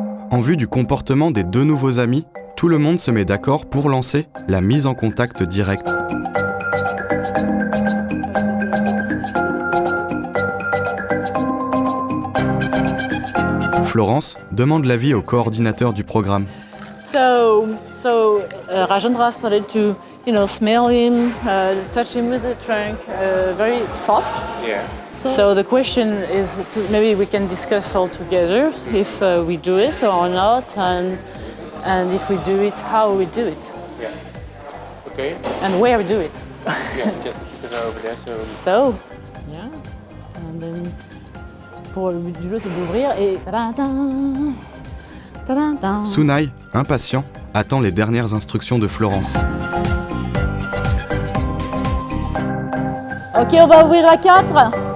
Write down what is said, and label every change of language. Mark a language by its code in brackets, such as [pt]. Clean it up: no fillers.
[fr] En vue du comportement des deux nouveaux amis, tout le monde se met d'accord pour lancer la mise en contact direct. Florence demande l'avis au coordinateur du programme. [en] So Rajendra started to, smell him, touch him with the trunk, very soft. Yeah. So the question is, maybe we can discuss all together if we do it or not, and if we do it, how we do it, Yeah. Okay. and where we do it. Yeah, just keep it over there. So, yeah, and then [fr] pour le but du jeu, c'est d'ouvrir et tadadam, tadadam. Sunai, impatient, attend les dernières instructions de Florence. Ok, on va ouvrir à 4.